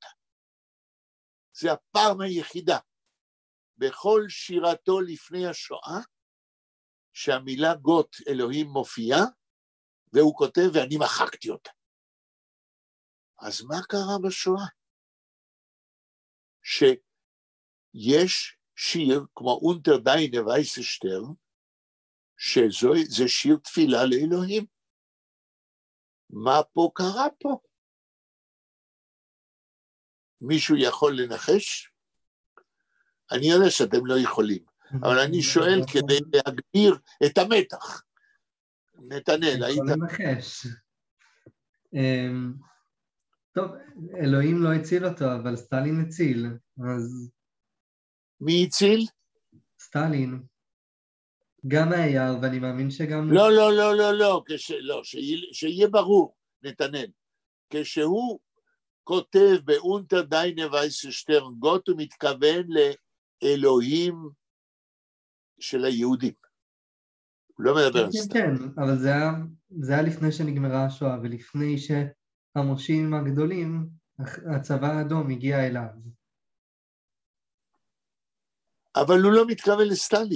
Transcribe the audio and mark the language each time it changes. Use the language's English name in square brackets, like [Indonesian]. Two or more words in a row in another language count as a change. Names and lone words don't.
[Hebrew] זה הפעם היחידה בכל שירתו לפני השואה, שהמילה גות אלוהים מופיעה, והוא כותב ואני מחקתי אותה. אז מה קרה בשואה? שיש שיר כמו אונטר דיינע ווייסע שטערן, שזה שיר תפילה לאלוהים. מה פה קרה פה? מישהו יכול לנחש? אני יודע שאתם לא יכולים, אבל אני שואל כדי להגביר את המתח. נתנאל, היית... יכול לנחש. טוב, אלוהים לא הציל אותו, אבל סטלין הציל, אז... מי הציל? סטלין. גם היה, ואני מאמין שגם... לא, לא, לא, לא, לא, שיהיה ברור, נתנאל. כשהוא כותב באונטר דיינע ווייסע שטערן גות, הוא מתכוון לאלוהים של היהודים. הוא לא מדבר על סטלין. כן, אבל זה היה לפני שנגמרה השואה, ולפני שהמושיעים הגדולים, הצבא האדום הגיע אליו. אבל הוא לא מתכוון לסטלין.